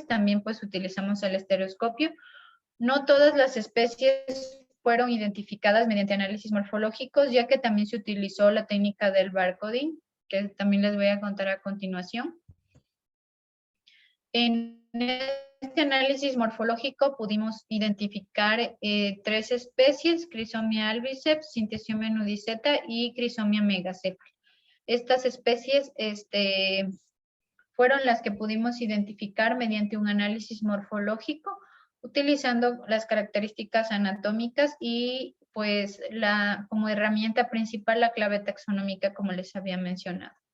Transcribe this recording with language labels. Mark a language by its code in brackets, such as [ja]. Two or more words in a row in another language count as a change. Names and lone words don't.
[es] También pues utilizamos el estereoscopio. No todas las especies fueron identificadas mediante análisis morfológicos, ya que también se utilizó la técnica del barcoding, que también les voy a contar a continuación. En este análisis morfológico pudimos identificar 3 especies: Chrysomia albiceps, Synthesiomia nudiceta y Chrysomia megacephala. Estas especies fueron las que pudimos identificar mediante un análisis morfológico, utilizando las características anatómicas y pues como herramienta principal la clave taxonómica, como les había mencionado.